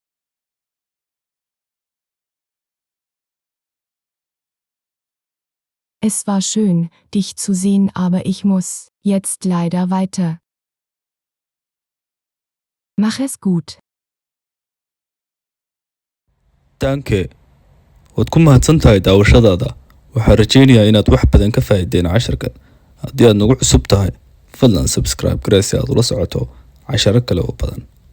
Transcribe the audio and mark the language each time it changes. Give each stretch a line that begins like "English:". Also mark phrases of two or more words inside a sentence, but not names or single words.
German: Es war schön, dich zu sehen, aber ich muss jetzt leider weiter. Mach es gut.
Somali: danke waad ku mahadsan tahay daawashadaada. waxaan rajaynayaa inaad wax badan ka faa'iideen casharkan. haddii aad nagu cusub tahay fadlan subscribe garee si aad ula socoto casharo kale oo badan.